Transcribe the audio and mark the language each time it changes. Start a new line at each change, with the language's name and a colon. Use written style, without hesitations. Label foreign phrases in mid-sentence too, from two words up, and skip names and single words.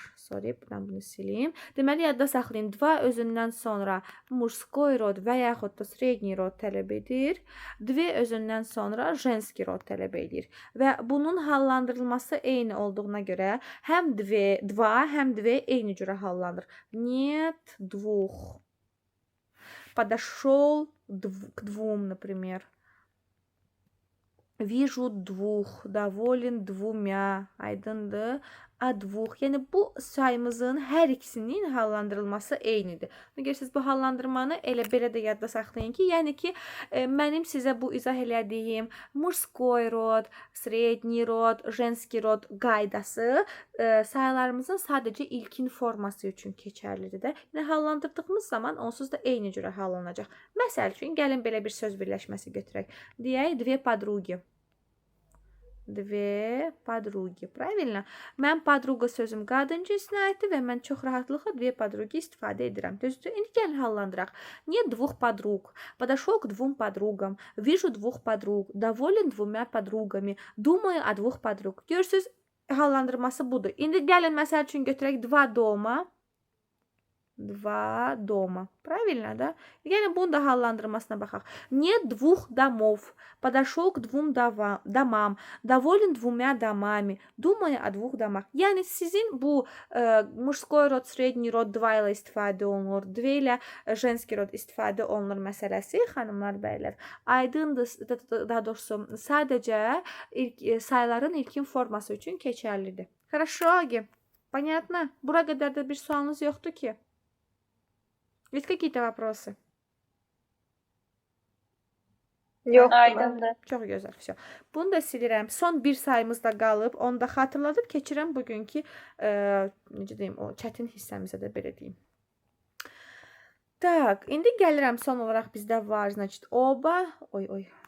Azerbaijani: Sorry, mən bunu sileyim. Deməli, yadda saxlayın. Dva özündən sonra
Russian: мужской род
Azerbaijani: və yaxud da
Russian: средний род
Azerbaijani: tələb edir. Dve özündən sonra
Russian: женский род
Azerbaijani: tələb edir. Və bunun hallandırılması eyni olduğuna görə həm dva, həm dve eyni cürə hallanır.
Russian: Нет двух. Подошел к двум, например. Вижу двух, доволен двумя.
Azerbaijani: Aydındır?
Russian: A двух.
Azerbaijani: Yəni bu sayımızın hər ikisinin hallandırılması eynidir. Görürsüz, bu hallandırmanı elə belə də yadda saxlayın ki, yəni ki, mənim sizə bu izah elədiyim
Russian: мужской род, средний род, женский род
Azerbaijani: qaydası sayılarımızın sadəcə ilkin forması üçün keçərlidir də. Yəni hallandırdığımız zaman onsuz da eyni cürə hallanacaq. Məsəl üçün, gəlin belə bir söz birləşməsi götürək. Deyək,
Russian: две подруги. Две подруги. Правильно?
Azerbaijani: Mən подруга sözüm qadın cinsinə aiddir və mən çox rahatlıqla
Russian: две подруги
Azerbaijani: istifadə edirəm. Düzdür? İndi gəlin hallandıraq.
Russian: Нет двух подруг. Подошел к двум подругам. Вижу двух подруг. Доволен двумя подругами. Думаю о двух подруг.
Azerbaijani: Görürsüz, hallandırması budur. İndi gəlin məsəl üçün götürək
Russian: два дома. Два дома. Правильно, да?
Azerbaijani: Yəni bunun da hallandırmasına baxaq.
Russian: Нет двух домов. Подошел к двум домам. Доволен двумя домами. Думаю о двух домах.
Azerbaijani: Yəni sizin bu
Russian: мужской род, средний род два
Azerbaijani: ilə istifadə olunur. Dve ilə
Russian: женский род
Azerbaijani: istifadə olunur məsələsi, xanımlar, bəylər. Aydındır, daha doğrusu sadəcə sayıların ilkin forması üçün keçərlidir.
Russian: Хорошо, Agi. Понятно?
Azerbaijani: Bura qədər də bir sualınız yoxdur ki?
Russian: Есть какие-то вопросы?
Azerbaijani: Yox, Aydındır. Çox gözəl, всё. Bunu da silirəm. Son bir sayımız da qalıb. Onu da xatırladıb keçirəm bugünkü necə deyim, o çətin hissəmizə də belə deyim. Tak, indi gəlirəm son olaraq bizdə var, значит, oba. Oy.